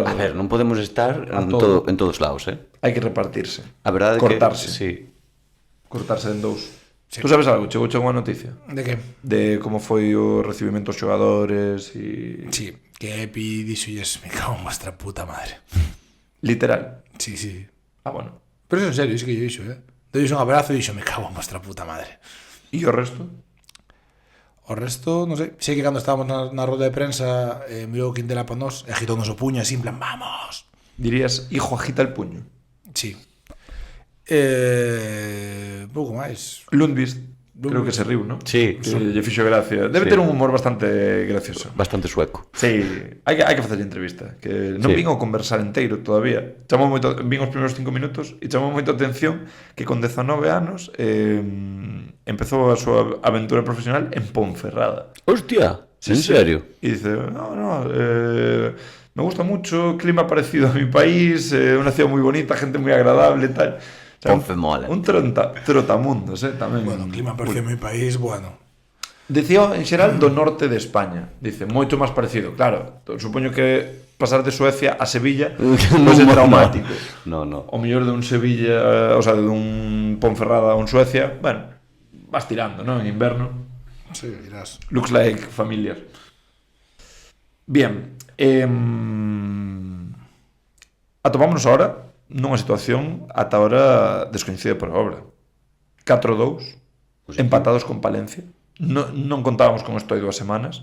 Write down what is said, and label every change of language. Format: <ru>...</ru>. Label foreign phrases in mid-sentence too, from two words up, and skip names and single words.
<gl>A ver, non podemos estar en todos lados, Hai que repartirse. A verdade é cortarse. que... Sí. Cortarse en dous. Sí. Tú sabes algo? Chegou unha noticia De que? de como foi o recibimento dos xogadores e... Sí, que Epi dixolles,</gl> <es>me cago en vuestra puta madre. Literal. Sí, sí. Ah, bueno. Pero eso en serio, es que yo dixo,</es> <gl>Dois un abrazo e dixo,</gl> <es>me cago en vuestra puta madre.</es> <gl>E o resto? O resto, non sei. Sei que cando estábamos na roda de prensa mirou Quintela para nós e agitou-nos o puño así en plan, vamos.</gl> <es>Dirías, hijo, agita el puño.</es> <gl>Sí. Pouco máis. Lundqvist, creo que se riu, ¿no? Sí. Que lle fixo gracia. Debe Sí. ter un humor bastante gracioso. Bastante sueco. Sí, hai que facerlle entrevista. Que non Sí. vin o conversar inteiro todavía. Chamou moito, vin os primeiros 5 minutos e chamou moito a atención que con 19 anos empezou a súa aventura profesional en Ponferrada. Hostia, Sí, en sí. serio?</gl> <es>Y dice, me gusta mucho, clima parecido a mi país, una ciudad muy bonita, gente muy agradable, tal. O sea, Ponfe mola.</es> <gl>un trotamundos, tamén.</gl> <es>Bueno, clima parecido en mi país, bueno.</es> <gl>Decía en xeral do norte de España. Dice, moito máis parecido. Claro, supoño que pasar de Suecia a Sevilla non é traumático. No. O mellor de un Sevilla, o sea, de un Ponferrada a un Suecia, bueno, vas tirando, ¿no? En inverno. Sí, dirás.</gl> <en>Looks like familiar.</en> <gl>Bien, atopámonos ahora nunha situación ata ahora descoñecida por a obra. 4-2, empatados con Palencia. Non contábamos con isto hai 2 semanas.</gl>